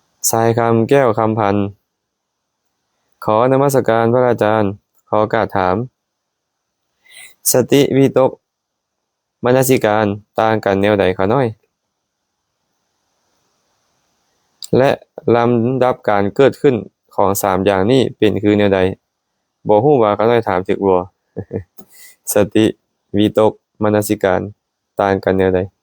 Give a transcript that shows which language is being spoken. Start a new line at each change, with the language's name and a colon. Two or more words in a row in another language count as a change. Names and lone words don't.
Lao: ຊາຍຄຳແກ້ວຄຳພັນขอนมัสการพระอาจารย์ ขอกราบถາມ ສະຕິວິຕົກ ມະນະສິການ ຕ່າງກັນແນວໃດຄະນ້ອຍ ແລະ ລຳດັບການເກີດຂຶ້ນຂອງສາມຢ່າງນີ້ເປັນຄືແນວໃດ ບໍ່ຮູ້ວ່າຂະນ້ອຍຖາມຖືກບໍ່ ສະຕິ ວິຕົກ ມະນະສິການ ຕ່າງກັນແນວໃດ